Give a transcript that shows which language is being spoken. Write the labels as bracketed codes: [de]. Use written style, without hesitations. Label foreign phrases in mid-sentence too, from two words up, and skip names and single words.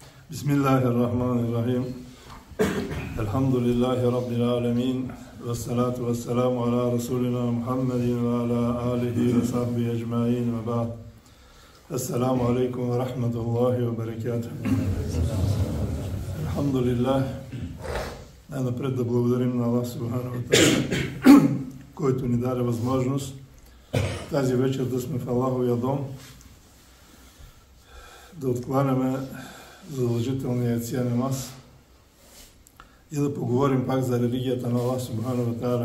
[ar] بسم الله الرحمن الرحيم. الحمد لله رب العالمين. والصلاة والسلام على رسولنا محمد وعلى آله وصحبه أجمعين وبعد. السلام عليكم ورحمة الله وبركاته. Elhamdülillah. [bg] Най-напред да благодарим на Аллах [ar] سبحانه وتعالى, [bg] който ни даде възможност тази вечер да сме в Аллаховия дом, да откланяме задължителния яция намаз и да поговорим пак за религията на Аллах [ar] سبحانه وتعالى.